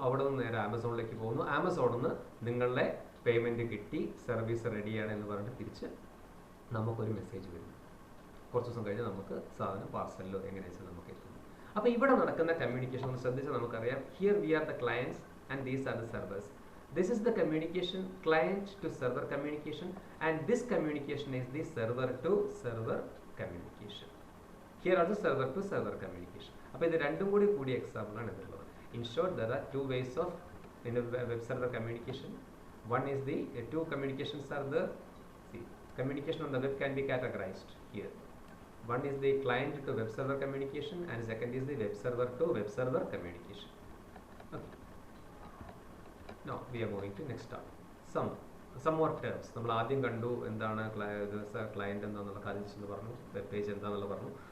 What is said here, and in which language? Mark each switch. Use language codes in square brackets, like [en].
[ml] അവിടെ നിന്ന് നേരെ ആമസോണിലേക്ക് പോകുന്നു. ആമസോണിൽ നിന്ന് നിങ്ങളുടെ പേയ്മെൻറ്റ് കിട്ടി, സർവീസ് റെഡിയാണ് എന്ന് പറഞ്ഞിട്ട് തിരിച്ച് നമുക്കൊരു മെസ്സേജ് വരുന്നു. കുറച്ച് ദിവസം കഴിഞ്ഞ് നമുക്ക് സാധനം പാർസലിലോ എങ്ങനെയാ വെച്ചാൽ നമുക്ക് എത്തുന്നു. അപ്പോൾ ഇവിടെ നടക്കുന്ന കമ്മ്യൂണിക്കേഷൻ ഒന്ന് ശ്രദ്ധിച്ചാൽ നമുക്കറിയാം. [en] Here we are the clients and these are the servers. This is the communication, client to server communication, and this communication is the server to server communication. Here also server to server communication. [ml] അപ്പോൾ ഇത് രണ്ടും കൂടി example ആണ് ഇതുള്ളത്. [en] In short, there are two ways of in a web server communication. One is the two communications are the communication on the web can be categorized here. One is the client to web server communication, and second is the web server to web server communication. Okay. Now we are moving to next topic. Some more terms. [ml] നമ്മൾ ആദ്യം കണ്ടു എന്താണ് client എന്താണെന്നുള്ള കാര്യം എന്ന് പറഞ്ഞു, web page എന്താണെന്നുള്ള പറഞ്ഞു.